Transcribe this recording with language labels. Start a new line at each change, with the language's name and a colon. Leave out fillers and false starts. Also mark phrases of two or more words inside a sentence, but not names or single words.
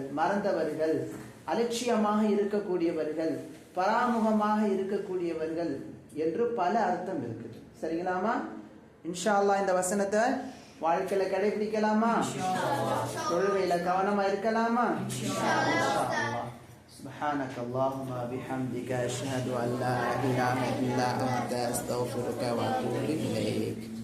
Tamil: மறந்தவர்கள், அலட்சியமாக இருக்கக்கூடியவர்கள், பராமுகமாக இருக்கக்கூடியவர்கள் என்று பல அர்த்தம் இருக்குது. சரிங்களாமா?
Arabic: إن شاء الله
Tamil: இந்த வசனத்தை வாழ்க்கையில கடைபிடிக்கலாமா? தொழுகையில கவனமா இருக்கலாமா?
Arabic: سبحانك اللهم بحمدك أشهد أن لا إله إلا أنت أستغفرك وأتوب إليك.